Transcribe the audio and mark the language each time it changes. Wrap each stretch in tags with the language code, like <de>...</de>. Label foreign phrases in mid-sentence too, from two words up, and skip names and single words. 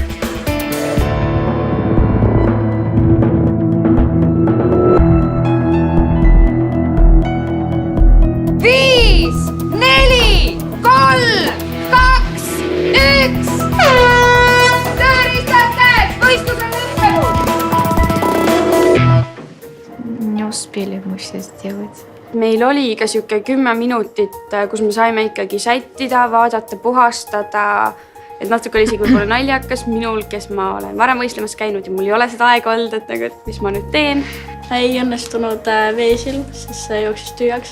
<et>5, 4, 3, 2, 1. Tööriistajad, võistlus on lõppenud!</et> <ru>Не успели мы все сделать.</ru> <et>Meil oli ka siuke 10 minutit, kus me saime ikkagi sättida, vaadata, puhastada. Et natuke oli isegi võib-olla naljakas minul, kes ma olen varem võistlemas käinud ja mul ei ole seda aega olnud, et mis ma nüüd teen. Ei õnnestunud veesil, siis see jooksis tühjaks.</et>